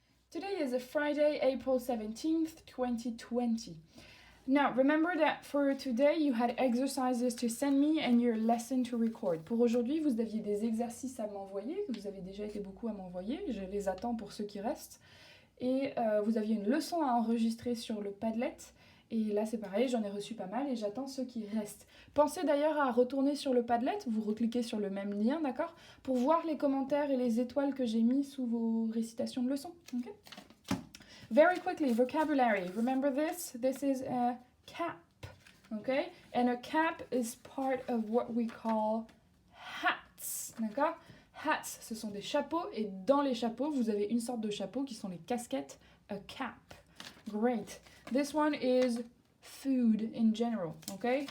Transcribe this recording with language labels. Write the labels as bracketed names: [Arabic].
[English] Today is a Friday, April 17th, 2020. Now, remember that for today, you had exercises to send me and your lesson to record. [French] Pour aujourd'hui, vous aviez des exercices à m'envoyer. Vous avez déjà été beaucoup à m'envoyer. Je les attends pour ceux qui restent. Et vous aviez une leçon à enregistrer sur le Padlet. Et là, c'est pareil, j'en ai reçu pas mal et j'attends ceux qui restent. Pensez d'ailleurs à retourner sur le Padlet, vous recliquez sur le même lien, d'accord, pour voir les commentaires et les étoiles que j'ai mis sous vos récitations de leçons. [English] Okay? Very quickly, vocabulary. Remember this? This is a cap, okay? And a cap is part of what we call hats, d'accord? [French] Hats, ce sont des chapeaux et dans les chapeaux, vous avez une sorte de chapeau qui sont les casquettes, a cap. [English] Great. This one is food in general, okay?